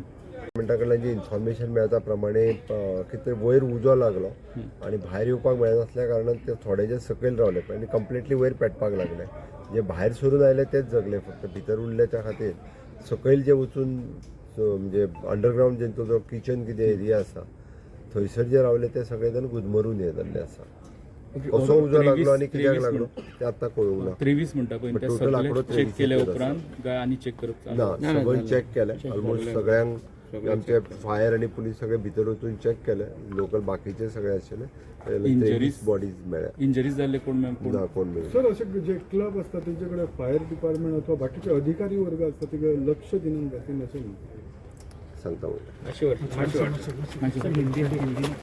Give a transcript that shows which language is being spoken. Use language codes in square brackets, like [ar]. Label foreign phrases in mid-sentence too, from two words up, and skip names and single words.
[kok] गव्हर्मेंटा कडल्यान जी इन्फॉर्मेशन मेळटा प्रमाणे कितें तरी वयर उजो लागलो आनी भायर येवपाक मेळनासल्या कारणान ते थोडे जे सकयल रावले आनी कंप्लिटली वयर पेटपाक लागले जे भायर सरून आयले तेच जगले फक्त भितर उरले त्या खातीर सकयल जे वचून म्हणजे अंडरग्रावंड जेंचो जो किचन कितें एरिया आसा थंयसर जे रावले ते सगळे जाण गुदमरून हे जाल्ले आसा कसो उजो लागलो आनी कित्याक लागलो ते आतां कळूंक ना 23 म्हणटा पळय ते सगळे चेक केल्या उपरांत काय आनी चेक करप ना सगळ्यांक चेक केलें ऑलमोस्ट सगळ्यांक आमचे फायर आनी पुलीस सगळे भितर वचून चेक केले लोकल बाकीचे सगळे आशिल्ले 23 बॉडीज मेळ्ळ्या इंजरीज जाल्ले कोण ना कोण मेळ्ळे [mr] सर असे जे क्लब असतात त्यांच्याकडे [en] fire department [mr] अथवा बाकीचे अधिकारी वर्ग असतात ते लक्ष दिलं जातील असं सांगता [kok] अशें